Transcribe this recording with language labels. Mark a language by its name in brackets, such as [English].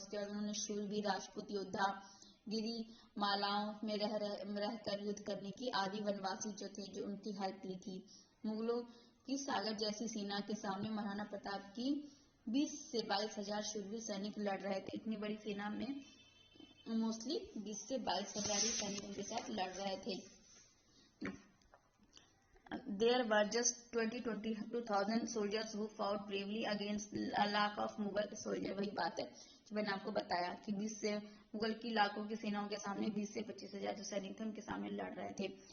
[Hindi] उसके बाद उन्होंने शूरवीर राजपूत योद्धा गिरी मालाओं में रहकर युद्ध करने की आदि वनवासी जो थे जो उनकी हेल्प ली थी। मुगलों की सागर जैसी सेना के सामने महाराणा प्रताप की 20 से 22 हजार शूरवीर सैनिक लड़ रहे थे। इतनी बड़ी सेना में मोस्टली 20 से 22 हजार ही सैनिक उनके साथ लड़ रहे थे। [English] There were just 22,000 soldiers who fought bravely against a lakh of Mughal soldiers। [Hindi] वही बात है जो मैंने आपको बताया कि 20 से मुगल की लाखों की सेनाओं के सामने 20 से 25 हजार जो सैनिक थे उनके सामने लड़ रहे थे।